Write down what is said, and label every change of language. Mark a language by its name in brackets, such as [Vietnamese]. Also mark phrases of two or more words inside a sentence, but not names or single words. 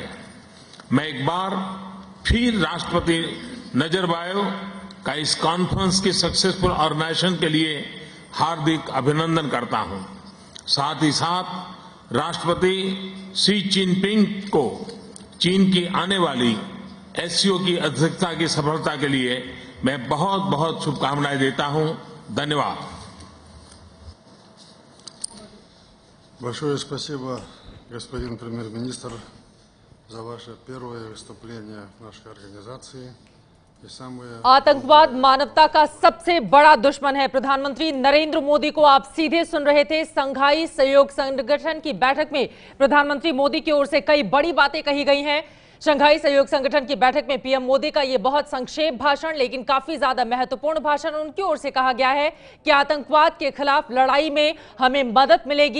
[Hindi] मैं एक बार फिर राष्ट्रपति नजरबायेव का इस कॉन्फ्रेंस की [English] successful organization [Hindi] के लिए हार्दिक अभिनंदन करता हूं। साथ ही साथ राष्ट्रपति शी जिनपिंग को चीन की आने वाली एससीओ की अध्यक्षता की सफलता के लिए मैं बहुत बहुत शुभकामनाएं देता हूं। धन्यवाद। [Russian] Большое спасибо, господин премьер-министр, за ваше первое выступление в нашей организации. [Hindi] आतंकवाद मानवता का सबसे बड़ा दुश्मन है। प्रधानमंत्री नरेंद्र मोदी को आप सीधे सुन रहे थे। संघाई सहयोग संगठन की बैठक में प्रधानमंत्री मोदी की ओर से कई बड़ी बातें कही गई हैं। शंघाई सहयोग संगठन की बैठक में पीएम मोदी का यह बहुत संक्षेप भाषण, लेकिन काफी ज्यादा महत्वपूर्ण भाषण उनकी ओर से कहा गया है कि आतंकवाद के खिलाफ लड़ाई में हमें मदद मिलेगी।